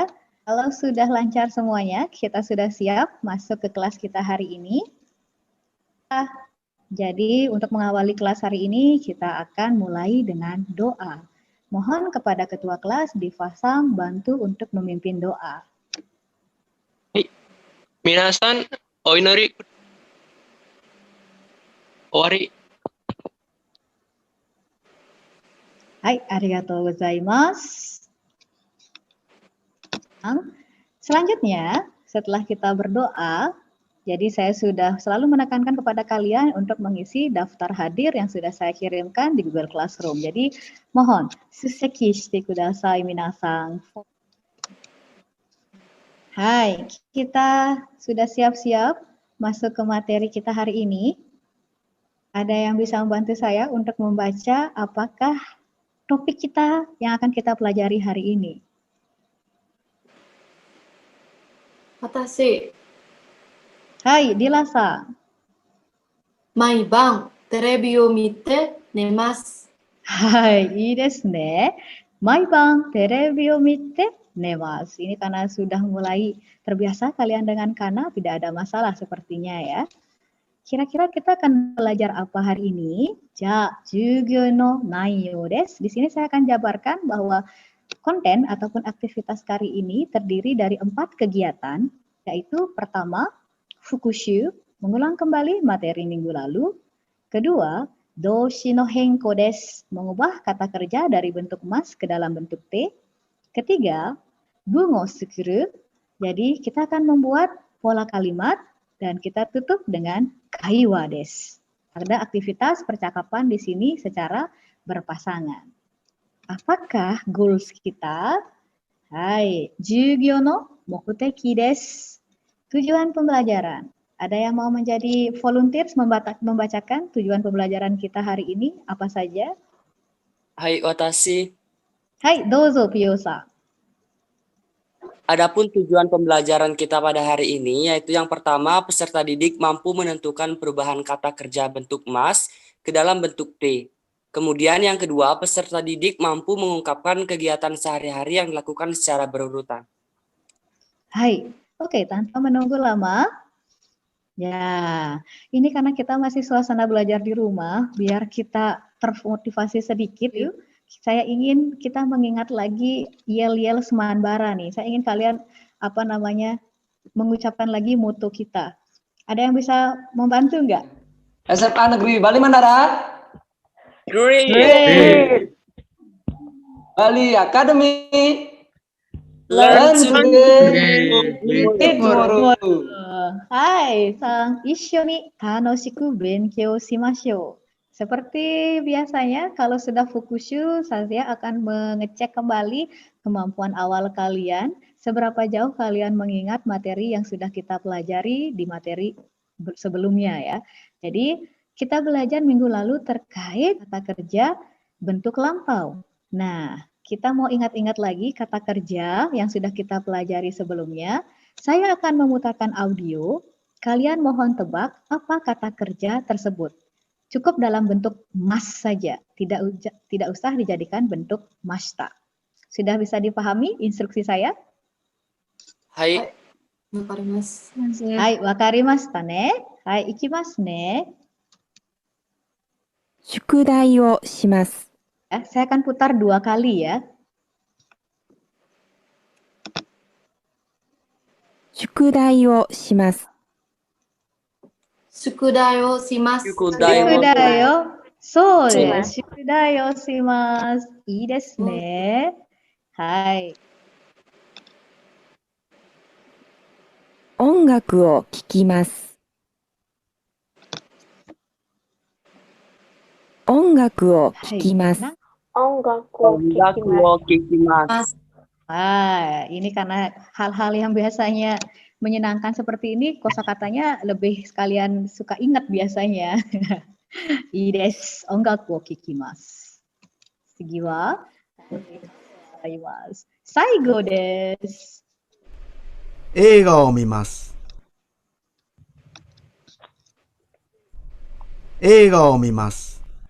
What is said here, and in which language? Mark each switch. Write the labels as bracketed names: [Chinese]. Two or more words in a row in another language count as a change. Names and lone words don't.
[Indonesian] Kalau sudah lancar semuanya, kita sudah siap masuk ke kelas kita hari ini. Jadi untuk mengawali kelas hari ini, kita akan mulai dengan doa. Mohon kepada ketua kelas Difasam bantu untuk memimpin doa. [Japanese] 皆さん、お祈り、終わり. はい、ありがとうございます. [Indonesian] Selanjutnya, setelah kita berdoa, jadi saya sudah selalu menekankan kepada kalian untuk mengisi daftar hadir yang sudah saya kirimkan di Google Classroom. Jadi mohon, [Japanese] すせきしてください皆さん. [Indonesian] Hai, kita sudah siap-siap masuk ke materi kita hari ini. Ada yang bisa membantu saya untuk membaca apakah topik kita yang akan kita pelajari hari ini? Watashi, Hai, Dila-san. [Japanese] 毎晩テレビを見て寝ます。 Hai, いいですね。毎晩テレビを見て寝ます. [Indonesian] Ini karena sudah mulai terbiasa kalian dengan kana, tidak ada masalah sepertinya ya. Kira-kira kita akan belajar apa hari ini? [Japanese] じゃ、授業の内容です. [Indonesian] Di sini saya akan jabarkan bahwa konten ataupun aktivitas kali ini terdiri dari 4 kegiatan, yaitu pertama, fukushu, mengulang kembali materi minggu lalu. Kedua, [Japanese] 動詞の変更です, [Indonesian] mengubah kata kerja dari bentuk mas ke dalam bentuk te. Ketiga, [Japanese] ぶんごすくる, [Indonesian] jadi kita akan membuat pola kalimat dan kita tutup dengan [Japanese] 会話です. [Indonesian] Ada aktivitas percakapan di sini secara berpasangan. Apakah goals kita? [Japanese] はい、授業の目的です. [Indonesian] Tujuan pembelajaran. Ada yang mau menjadi volunteers membacakan tujuan pembelajaran kita hari ini apa saja? Hai, watashi. [Japanese] はい、どうぞPioさん. [Indonesian] Adapun tujuan pembelajaran kita pada hari ini yaitu yang pertama, peserta didik mampu menentukan perubahan kata kerja bentuk mas ke dalam bentuk T. Kemudian yang kedua, peserta didik mampu mengungkapkan kegiatan sehari-hari yang dilakukan secara berurutan. Hai, oke, tanpa menunggu lama. Ya, ini karena kita masih suasana belajar di rumah, biar kita termotivasi sedikit yuk. Saya ingin kita mengingat lagi yel-yel semanbara nih. Saya ingin kalian mengucapkan lagi moto kita. Ada yang bisa membantu nggak? SMA Negeri Bali Mandara. [English] Great. Bali Academy. Learn today. Meet tomorrow. [Japanese] Hai, sang, 一緒に楽しく勉強しましょう. [Indonesian] Seperti biasanya, kalau sudah fukushu, saya akan mengecek kembali kemampuan awal kalian, seberapa jauh kalian mengingat materi yang sudah kita pelajari di materi sebelumnya ya. Jadi, kita belajar minggu lalu terkait kata kerja bentuk lampau. Nah, kita mau ingat-ingat lagi kata kerja yang sudah kita pelajari sebelumnya. Saya akan memutarkan audio, kalian mohon tebak apa kata kerja tersebut. Cukup dalam bentuk mas saja, tidak usah dijadikan bentuk mashita. Sudah bisa dipahami instruksi saya? Hai. [Japanese] わかります。はい、わかりましたね。はい、いきますね. 宿題をします。 [Indonesian] Ya, saya akan putar 2 kali ya. [Japanese] 宿題をします。宿題をします。宿題を。そうです. 宿題をします. いいですね。はい. 音楽を聴きます。音楽を聴きます。音楽を聴きます. [Indonesian] Ini karena hal-hal yang biasanya menyenangkan seperti ini, kosakatanya lebih sekalian suka ingat biasanya. [Japanese] いいです. 音楽を聴きます。次は最後です. 映画を見ます。映画を見ます。